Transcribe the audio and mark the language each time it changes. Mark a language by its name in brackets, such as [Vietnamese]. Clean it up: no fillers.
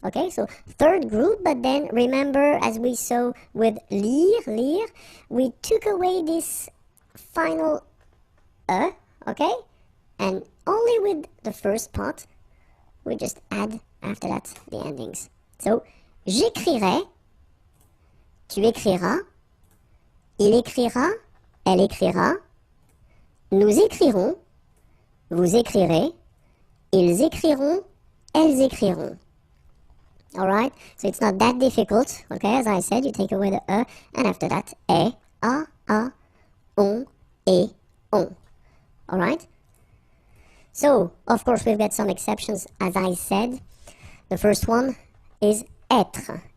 [English] Okay, so third group, but then remember, as we saw with lire, we took away this final okay? And only with the first part, we just add after that the endings. [French] So, j'écrirai, tu écriras, il écrira, elle écrira, nous écrirons, vous écrirez, ils écriront, elles écriront. [English] Alright? So it's not that difficult, okay? As I said, you take away the and after that, e, a, on, et, on. Alright? So, of course, we've got some exceptions, as I said. The first one is être.